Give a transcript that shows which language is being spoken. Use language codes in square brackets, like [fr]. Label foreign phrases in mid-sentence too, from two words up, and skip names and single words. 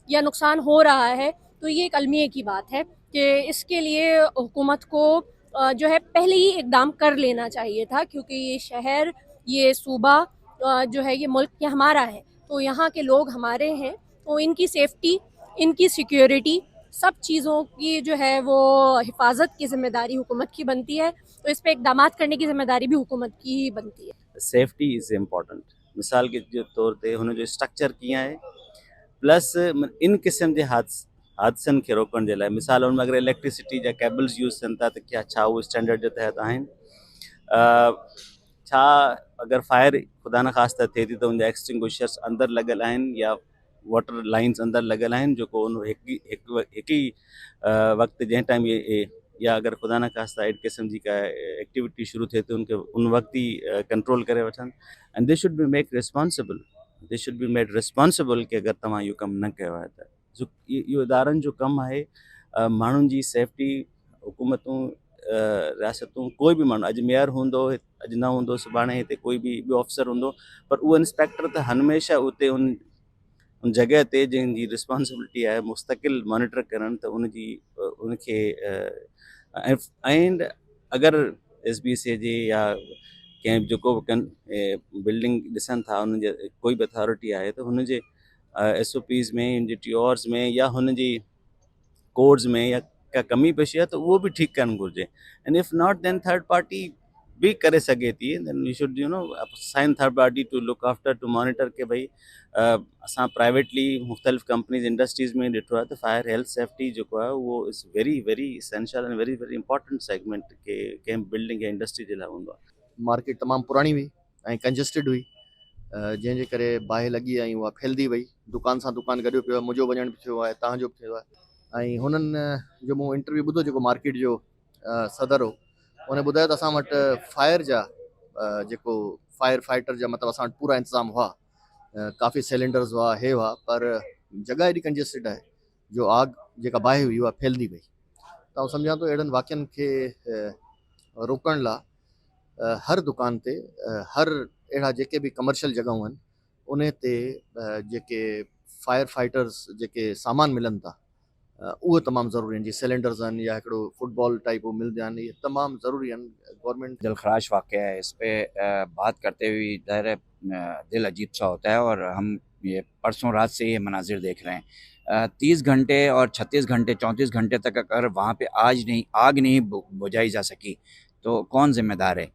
[ur] یا نقصان ہو رہا ہے، تو یہ ایک المیے کی بات ہے کہ اس کے لیے حکومت کو جو ہے پہلے ہی اقدام کر لینا چاہیے تھا، کیونکہ یہ شہر، یہ صوبہ جو ہے، یہ ملک یہ ہمارا ہے، تو یہاں کے لوگ ہمارے ہیں، تو ان کی سیفٹی، ان کی سیکیورٹی، سب چیزوں کی جو ہے وہ حفاظت کی ذمہ داری حکومت کی بنتی ہے، تو اس پہ اقدامات کرنے کی ذمہ داری بھی حکومت کی ہی بنتی ہے. [en] Safety is important. [sd] मिसाल के जो तौर ते हुन जो स्ट्रक्चर कीअं आहे, प्लस इन क़िस्म जे हादसनि खे रोकण जे लाइ, मिसाल हुन में अगरि इलेक्ट्रिसिटी जा केबल्स यूज़ थियनि था त क्या छा उहे स्टैंडर्ड जे तहत आहिनि? छा अगरि फायर ख़ुदा न ख़ास्ता थिए थी त उनजा एक्सटिंग्विशर्स अंदरि लॻल आहिनि या [en] water lines [sd] अंदरि लॻल आहिनि, जेको उन हिकु ई वक़्तु जंहिं टाइम या अगरि ख़ुदा न ख़ास्ता अहिड़ी क़िस्म जी का एक्टिविटी शुरू थिए थी, उनखे उन वक़्तु ई कंट्रोल करे वठनि। [en] And they should be make responsible, they should be made responsible [sd] कि अगरि तव्हां इहो कमु न कयो आहे त इहो इदारनि जो कमु आहे। माण्हुनि जी सेफ्टी, हुकूमतूं, रियासतूं, कोई बि माण्हू, अॼु मेयर हूंदो, अॼु न हूंदो, सुभाणे हिते कोई बि ॿियो अफ़सर हूंदो, पर उहो इंस्पेक्टर त हमेशह उते उन जॻह ते जंहिंजी रिस्पॉन्सिबिलिटी आहे मुस्तक़िल मॉनिटर करणु, त उनजी उनखे एंड अगरि SBSA जे या कंहिं जेको बि बिल्डिंग ॾिसनि था, उन जे कोई बि अथॉरिटी आहे, त हुन जे SOPs में, इन जे TORs में या हुन जी कोड्स में या का कमी पेशी आहे, त उहो बि ठीकु करणु घुरिजे। [en] And if not then third party [sd] भी करे सघे थी, [en] Then we should sign third party to look after, to monitor [sd] के भई असां प्राइवेटली मुख़्तलिफ़ कंपनीज़ इंडस्ट्रीज़ में ॾिठो आहे त [en] fire health safety [sd] जेको आहे उहो [en] is very very essential and very very important segment [sd] के कंहिं बिल्डिंग या इंडस्ट्री जे लाइ हूंदो आहे। मार्केट तमामु पुराणी हुई ऐं कंजस्टेड हुई, जंहिंजे करे बाहि लॻी ऐं उहा फैलदी वई, दुकान सां दुकान गॾियो पियो आहे, मुंहिंजो वञणु बि थियो आहे, तव्हांजो बि थियो आहे। ऐं हुननि जो मूं इंटरव्यू ॿुधो जेको मार्केट जो सदर हो, उन ॿुधायो त असां वटि फायर जा जेको [en] fire fighter [sd] जा मतिलबु असां वटि पूरा इंतज़ाम हुआ, काफ़ी सिलेंडर्स हुआ, हे हुआ, पर जॻह एॾी कंजस्टेड आहे जो आग जेका बाहि हुई उहा फैलदी वई। त आउं सम्झां थो अहिड़नि वाक़िअनि खे रोकण लाइ हर दुकान ते, हर अहिड़ा जेके बि कमर्शियल जॻहूं आहिनि उन ते जेके [en] fire fighters [sd] जेके सामान मिलनि था, उहे तमामु ज़रूरी आहिनि। जीअं सिलेंडर्स आहिनि या हिकिड़ो [en] football type [sd] वो मिलंदा आहिनि, इहे तमामु ज़रूरी आहिनि। गवर्नमेंट [ur] دلخراش واقعہ ہے، اس پہ بات کرتے ہوئے ظاہر دل عجیب سا ہوتا ہے، اور ہم یہ پرسوں رات سے یہ مناظر دیکھ رہے ہیں. 30 گھنٹے اور 36 گھنٹے 34 گھنٹے تک اگر وہاں پہ آگ نہیں بجھائی جا سکی تو کون ذمہ دار ہے?